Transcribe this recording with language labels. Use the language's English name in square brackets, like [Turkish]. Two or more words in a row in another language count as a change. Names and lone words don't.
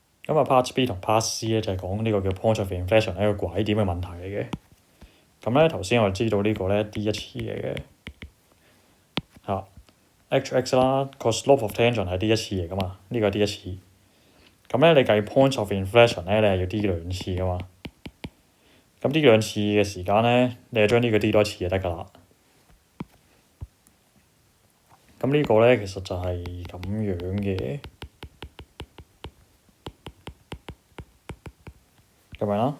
[Cantonese] 咁啊 Part B 同 Part C 咧就係講呢個叫 [English] point of inflection [Cantonese] 一個拐點嘅問題嚟嘅。咁咧頭先我哋知道呢個咧 D 一次嚟嘅嚇 HX 啦，個 [English] slope of tangent [Cantonese] 係 D 一次嚟噶嘛，呢個係 D 一次。咁咧你計 [English] point of inflection [Cantonese] 咧，你係要 D 兩次噶嘛。咁 D 兩次嘅時間咧，你就將呢個 D 多次就得㗎啦。咁呢個咧其實就係咁樣嘅，咁樣啦。